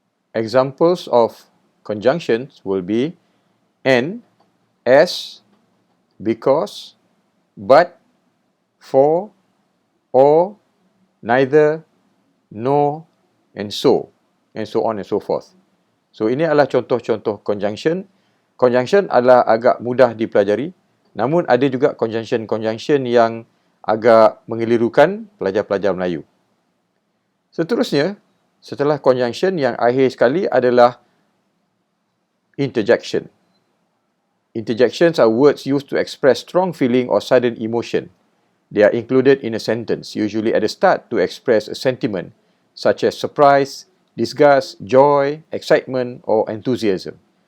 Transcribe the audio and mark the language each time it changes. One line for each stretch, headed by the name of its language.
English: Examples of conjunctions will be and, as, because, but, for, or, neither, no, and so on and so forth.
Malay: So ini adalah contoh-contoh conjunction. Conjunction adalah agak mudah dipelajari, namun ada juga conjunction yang agak mengelirukan pelajar-pelajar Melayu. Seterusnya, setelah conjunction yang akhir sekali adalah interjection.
English: Interjections are words used to express strong feeling or sudden emotion. They are included in a sentence, usually at the start to express a sentiment, such as surprise, disgust, joy, excitement, or enthusiasm.